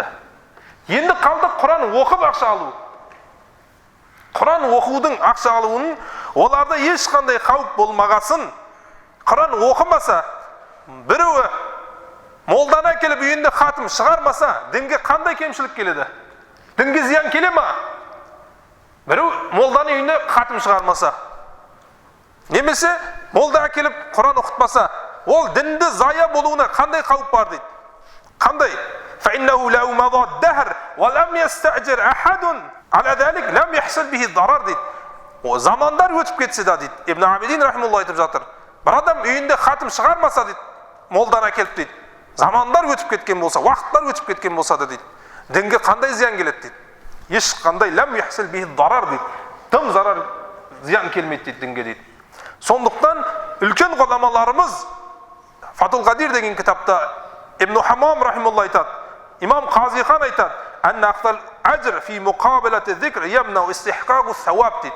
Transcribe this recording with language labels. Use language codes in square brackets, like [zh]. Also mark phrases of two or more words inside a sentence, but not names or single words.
[kk] Енді қалды Құран оқып ақша алу. Құран оқудың ақша алуының оларда ешқандай қауіп болмағасын, Құран оқымаса, біреуі молдана келіп үйінде хатым шығармаса, дінге қандай кемшілік келеді? Дінге зиян келе ма? Біреу молданы үйінде хатым шығармаса, немесе молда әкеліп Құран оқытпаса, ол дінді зая болуына қандай қауіп бар дейді? Қандай? [ar] فَإِنَّهُ لَوْ مَضَى الدَّهْرُ وَلَمْ يَسْتَأْجِرْ أَحَدٌ عَلَى ذَلِكَ لَمْ يَحْصُلْ بِهِ الضَّرَرُ дейді. [tr] O zamanlar [kk] өтіп кетсе да дейді. Ибн Абидин рахималла айтып жатыр. Бір адам үйінде хатым шығармаса дейді, молдан әкеліп дейді. замандар өтіп кеткен болса, уақыттар өтіп кеткен болса да дейді, дінге қандай зиян келеді дейді. Ешқандай [ar] لم يحصل به ضرر [kk] дейді. Тым зарар зиян келмейді дейді дінге дейді. Сондықтан үлкен ғұламаларымыз Фатул Қадир деген кітапта Ибн Хамам рахималла айтады, имам Қазихан айтады, [ar] أن أخذ الأجر في مقابلة الذكر يمنع استحقاق الثواب [kk] дейді.